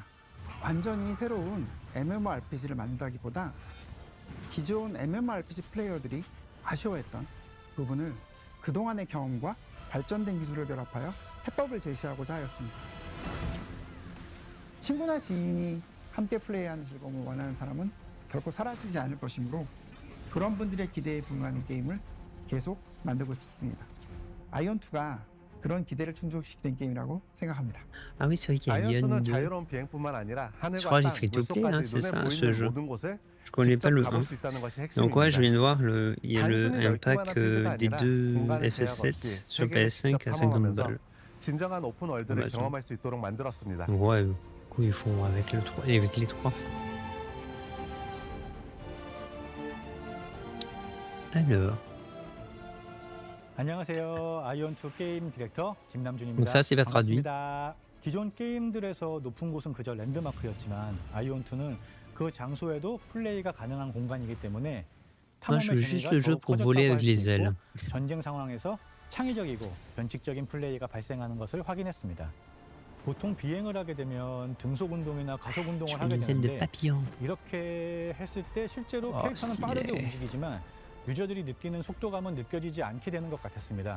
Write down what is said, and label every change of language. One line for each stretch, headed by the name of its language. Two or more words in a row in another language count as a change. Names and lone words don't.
Korean: 완전히 새로운 MMORPG를 만든다기보다 기존 MMORPG 플레이어들이 아쉬워했던 부분을 그동안의 경험과 발전된 기술을 결합하여 해법을 제시하고자 하였습니다. 친구나 지인이 함께 플레이하는 즐거움을 원하는 사람은 결코 사라지지 않을 것이므로 그런 분들의 기대에 부응하는 게임을 계속 만들고 있습니다. 아이온2가 그런 기대를 충족시키는 게임이라고 생각합니다.
French: Ah oui, c'est vrai qu'il y a
Korean: 아이온2는 자유로운 비행뿐만 아니라 하늘과 땅, 물속까지 눈에 보이는 모든 곳에
French: Je connais pas le 1.
Korean: 가볼 수 있다는 것이
French: Donc ouais, je
Korean: 핵심입니다.
French: viens de voir, il y a un pack des deux FF7 sur PS5 à 50 balles.
Korean: 진정한 오픈 월드를 경험할 수 있도록 만들었습니다.
French: Ouais, du coup ils font avec le 3 et avec les 3. Alors.
Korean: 안녕하세요. 아이온2 게임 디렉터 김남준입니다.
French: Donc ça c'est pas traduit.
Korean: 반갑습니다. 기존 게임들에서 높은 곳은 그저 랜드마크였지만 아이온2는 그 장소에도 플레이가 가능한 공간이기 때문에
French: Moi je veux juste le jeu pour voler avec les ailes.
Korean: 전쟁 상황에서 창의적이고 변칙적인 플레이가 발생하는 것을 확인했습니다. 보통 비행을 하게 되면 등속 운동이나 가속 운동을 하게 되는데 이렇게 했을 때 실제로 캐릭터는 빠르게 움직이지만 유저들이 느끼는 속도감은 느껴지지 않게 되는 것 같았습니다.